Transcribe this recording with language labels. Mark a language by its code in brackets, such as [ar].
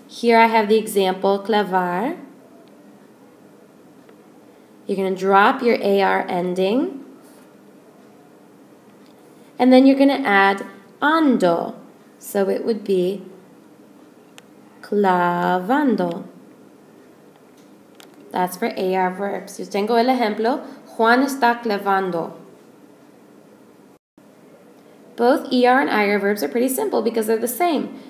[en] Here I have the example, clavar. You're going to drop your AR ending. And then you're going to add ando. So it would be [es] clavando. [en] That's for AR verbs. [es] Yo tengo el ejemplo, Juan está clavando. [en] Both ER and IR verbs are pretty simple because they're the same.